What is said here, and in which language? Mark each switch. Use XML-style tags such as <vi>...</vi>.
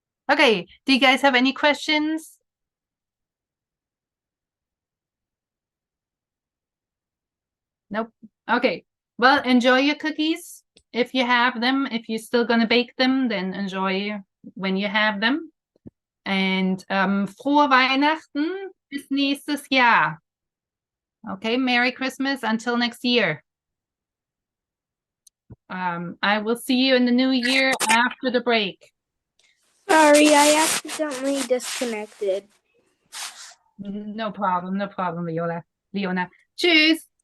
<en>Okay, do you guys have any questions? Nope. Okay, well, enjoy your cookies if you have them. If you're still gonna bake them, then enjoy when you have them.</en> <de>And frohe Weihnachten bis nächstes Jahr.</de> <en>Okay, Merry Christmas until next year. I will see you in the new year after the break. Sorry, I accidentally disconnected. No problem, Leona. Tschüss.</en>